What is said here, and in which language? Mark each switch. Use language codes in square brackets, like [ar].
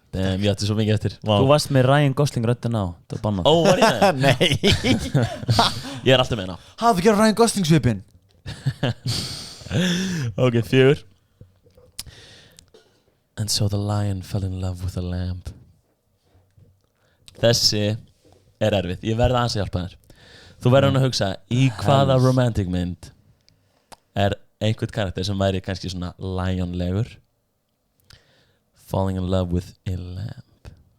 [is] Damn, ég ætti svo mikið eftir. þú varst með Ryan Gosling röddin á það er bannað Ó, var ég það? Nei. Ég er alltaf með hana. Hafðu gerað Ryan Gosling svipinn? Ok, 4. [en] And so the lion fell in love with the lamb. [is] Þessi er erfið. Ég verði aðeins að hjálpa þér. Þú verður að hugsa í hvaða romantic mynd er einhvern karakter sem væri kannski svona lionlegur [en] falling in love with a lamb.